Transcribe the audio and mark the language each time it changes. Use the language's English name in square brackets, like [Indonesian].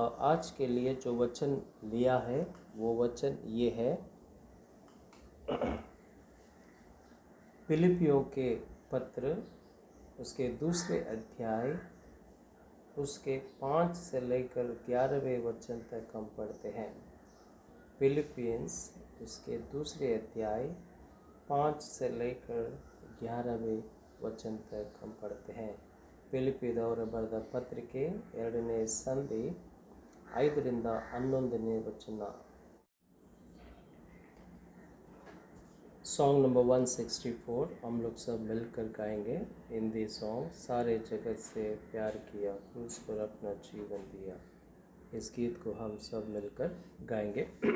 [Hindi] आज के लिए जो वचन लिया है वो वचन ये है, फिलिपियों के पत्र उसके दूसरे अध्याय उसके 5 से लेकर 11वें वचन तक हम पढ़ते हैं। फिलिपियंस उसके दूसरे अध्याय 5 से लेकर 11वें वचन तक हम पढ़ते हैं। [Kannada] ಫಿಲಿಪ್ಪಿಯದವರ ಬರೆದ ಪತ್ರಿಕೆ 2ನೇ ಸಂಧಿ 5ರಿಂದ 11ನೇ ವಚನ। [Hindi] सॉन्ग नंबर 164 हम लोग सब मिलकर गाएंगे। हिंदी सॉन्ग, सारे जगत से प्यार किया, क्रूस पर अपना जीवन दिया। इस गीत को हम सब मिलकर गाएंगे।